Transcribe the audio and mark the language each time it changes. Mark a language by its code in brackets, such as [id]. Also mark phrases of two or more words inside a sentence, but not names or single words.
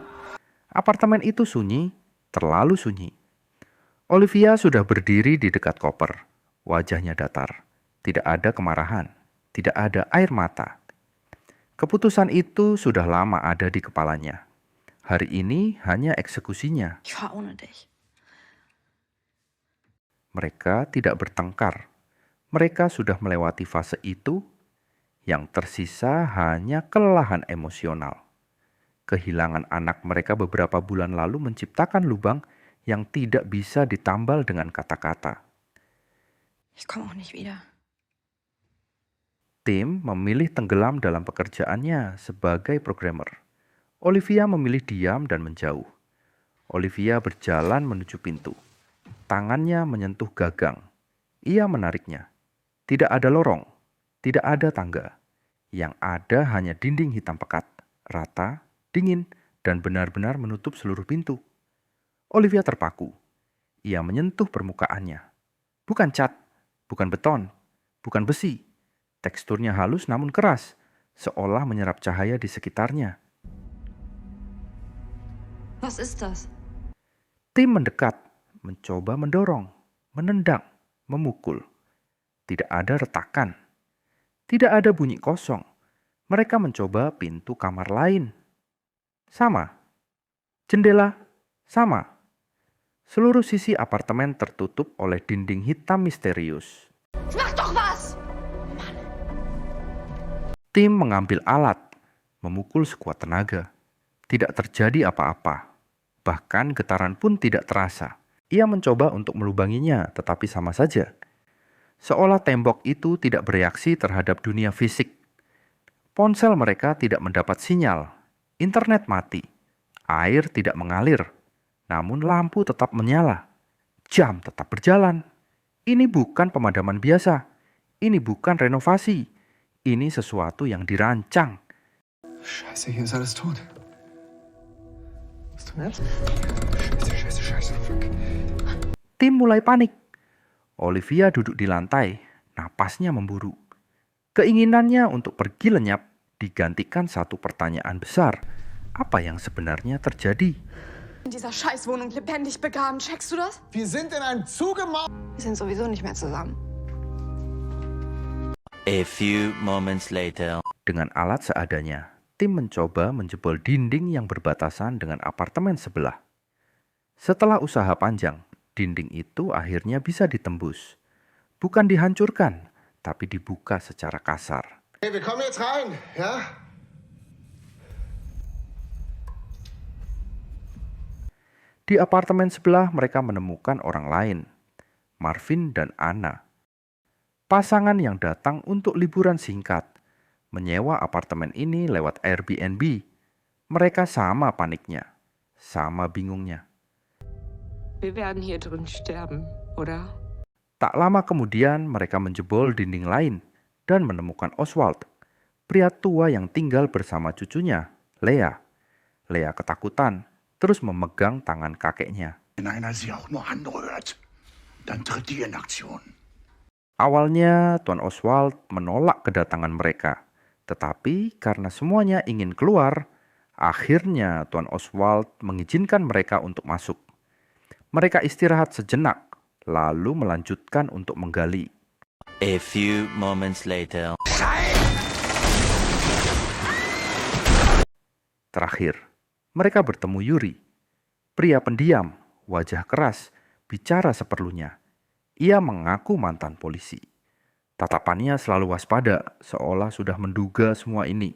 [id] Apartemen itu sunyi, terlalu sunyi. Olivia sudah berdiri di dekat koper. Wajahnya datar. Tidak ada kemarahan. Tidak ada air mata. Keputusan itu sudah lama ada di kepalanya. Hari ini hanya eksekusinya. [de] Ich fahr ohne dich. [id] Mereka tidak bertengkar. Mereka sudah melewati fase itu. Yang tersisa hanya kelelahan emosional. Kehilangan anak mereka beberapa bulan lalu menciptakan lubang yang tidak bisa ditambal dengan kata-kata. [de] Ich komme auch nicht wieder. [id] Tim memilih tenggelam dalam pekerjaannya sebagai programmer. Olivia memilih diam dan menjauh. Olivia berjalan menuju pintu. Tangannya menyentuh gagang. Ia menariknya. Tidak ada lorong, tidak ada tangga. Yang ada hanya dinding hitam pekat, rata, dingin, dan benar-benar menutup seluruh pintu. Olivia terpaku. Ia menyentuh permukaannya. Bukan cat, bukan beton, bukan besi. Teksturnya halus namun keras, seolah menyerap cahaya di sekitarnya. [de] Was ist das? [id] Tim mendekat, mencoba mendorong, menendang, memukul. Tidak ada retakan. Tidak ada bunyi kosong. Mereka mencoba pintu kamar lain. Sama. Jendela, sama. Seluruh sisi apartemen tertutup oleh dinding hitam misterius. [de] Mach doch was! [id] Tim mengambil alat, memukul sekuat tenaga. Tidak terjadi apa-apa. Bahkan getaran pun tidak terasa. Ia mencoba untuk melubanginya, tetapi sama saja. Seolah tembok itu tidak bereaksi terhadap dunia fisik. Ponsel mereka tidak mendapat sinyal. Internet mati. Air tidak mengalir. Namun lampu tetap menyala. Jam tetap berjalan. Ini bukan pemadaman biasa. Ini bukan renovasi. Ini sesuatu yang dirancang. [de] Scheiße, hier ist alles tot. Was tun jetzt? Scheiße, fuck. [id] Tim mulai panik. Olivia duduk di lantai, napasnya memburu. Keinginannya untuk pergi lenyap digantikan satu pertanyaan besar. Apa yang sebenarnya terjadi? [de] In dieser Scheißwohnung lebendig begraben, checkst du das? Wir sind in einem zugemauerten... Wir sind sowieso nicht mehr zusammen. [en] A few moments later. [id] Dengan alat seadanya, Tim mencoba menjebol dinding yang berbatasan dengan apartemen sebelah. Setelah usaha panjang, dinding itu akhirnya bisa ditembus. Bukan dihancurkan, tapi dibuka secara kasar. [de] Hey, wir kommen jetzt rein, ja? [id] Di apartemen sebelah mereka menemukan orang lain, Marvin dan Anna. Pasangan yang datang untuk liburan singkat, menyewa apartemen ini lewat Airbnb. Mereka sama paniknya, sama bingungnya. [de] Wir werden hier drin sterben, oder? [id] Tak lama kemudian mereka menjebol dinding lain dan menemukan Oswald, pria tua yang tinggal bersama cucunya, Lea. Lea ketakutan, terus memegang tangan kakeknya. [de] Wenn einer sie auch nur anrührt, dann tritt die in Aktion. [id] Awalnya Tuan Oswald menolak kedatangan mereka, tetapi karena semuanya ingin keluar, akhirnya Tuan Oswald mengizinkan mereka untuk masuk. Mereka istirahat sejenak, lalu melanjutkan untuk menggali. [en] A few moments later. [id] Terakhir, mereka bertemu Yuri. Pria pendiam, wajah keras, bicara seperlunya. Ia mengaku mantan polisi. Tatapannya selalu waspada, seolah sudah menduga semua ini.